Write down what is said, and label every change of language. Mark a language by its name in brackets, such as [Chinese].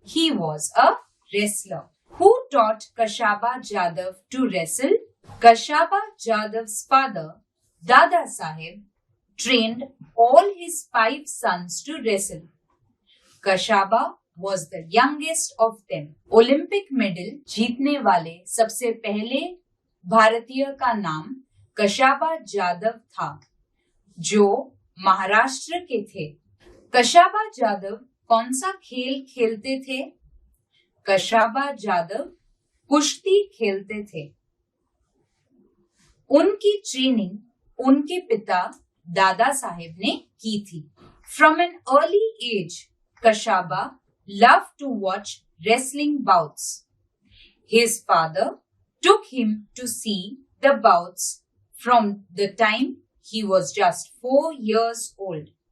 [English] He was a wrestler. Who taught Kashaba Jadhav to wrestle? Kashaba Jadhav's father, Dada Sahib, trained all his 5 sons to wrestle. Kashaba was the youngest of them. [Hindi] Olympic medal जीतने वाले सबसे पहले भारतीय का नाम कशाबा जाधव था, जो महाराष्ट्र के थे। कशाबा जाधव कौन सा खेल खेलते थे? कशाबा जाधव कुश्ती खेलते थे। उनकी ट्रेनिंग उनके पिता दादा साहेब ने की थी। [English] From an early age, Kashaba loved to watch wrestling bouts. His father took him to see the bouts from the time he was just 4 years old.